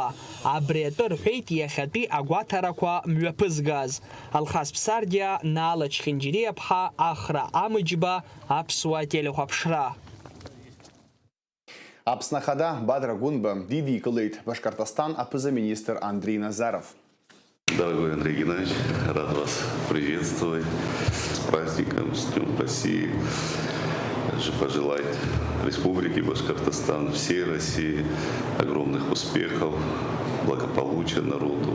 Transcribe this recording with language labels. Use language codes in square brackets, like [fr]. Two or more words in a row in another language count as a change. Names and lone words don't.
[ab] Абри атәы рҳәеит иахьатәи агәаҭарақәа мҩаԥызгаз. Алхас Ԥсардиа, Наала Чхинџьириаԥҳа, Ахра Амыџьба, Аԥсуа телехәаԥшра. Аԥсны Ахада Бадра Гунба дидикылеит Башкортостан аԥыза-министр Андрей Назаров. [ru] Дорогой Андрей Геннадьевич, рад вас приветствовать с праздником, с Днем России. Также пожелать Республике Башкортостан, всей России огромных успехов, благополучия народу.